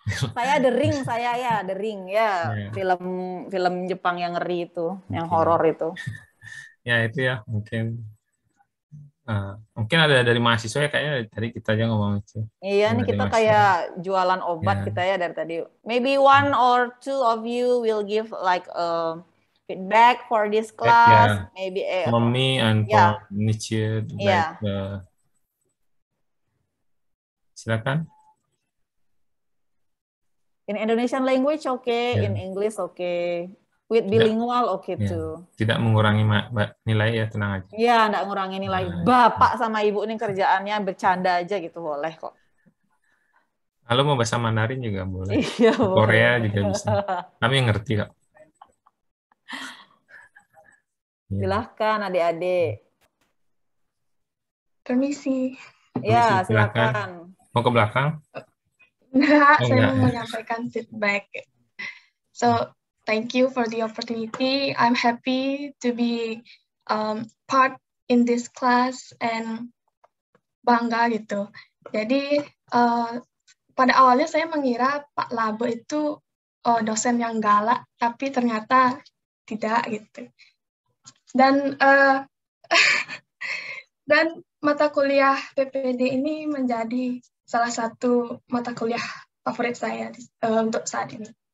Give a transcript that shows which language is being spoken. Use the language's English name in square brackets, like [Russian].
[Indonesian] Saya The Ring, The Ring, ya. Yeah. Film Jepang yang ngeri itu, yang horor itu. Ya itu, ya, mungkin ada dari mahasiswa, ya, kayaknya tadi kita aja ngomong itu. Iya, nih kita kayak jualan obat kita, ya, dari tadi. [English] Maybe one or two of you will give like feedback for this class, maybe for me and for Nietzsche, like silakan. In Indonesian language, okay. In English, okay. With bilingual, okay too. [Indonesian] Tidak mengurangi nilai, ya, tenang aja. Iya, enggak ngurangi nilai. Bapak sama Ibu ini kerjaannya bercanda aja gitu, boleh kok. Kalau mau bahasa Mandarin juga boleh. Iya, Korea juga bisa. Kami ngerti kok. Silahkan adik-adik. Permisi. Ya, silakan. Mau ke belakang? Enggak, saya mau menyampaikan feedback. [English] So, thank you for the opportunity. I'm happy to be part in this class, and [Indonesian] bangga gitu. Jadi pada awalnya saya mengira Pak Labe itu dosen yang galak, tapi ternyata tidak gitu. Dan dan mata kuliah PPD ini menjadi salah satu mata kuliah favorit saya untuk saat ini.